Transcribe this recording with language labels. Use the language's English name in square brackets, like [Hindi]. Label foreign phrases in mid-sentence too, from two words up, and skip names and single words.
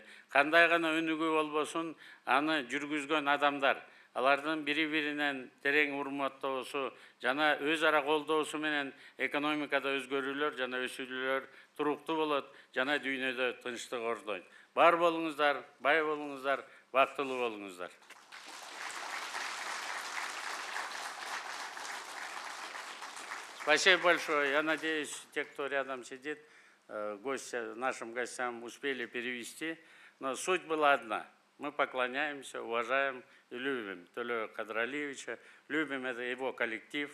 [Kyrgyz] Кандай гана өнүгүү болбосун, аны жүргүзгөн адамдар, алардын бири-биринен терең урматтоосу жана өз ара колдоосу менен экономикада өзгөрүүлөр жана өсүүлөр туруктуу болот, жана дүйнөдө тынчтык орнойт. Бар болуңуздар, бай болуңуздар, бактылуу болуңуздар. [Russian] Спасибо большое. Я надеюсь, те, кто рядом сидит, нашим гостям успели перевести. Но суть была одна. Мы поклоняемся, уважаем и любим Төлеу Кадралиевича, любим это его коллектив.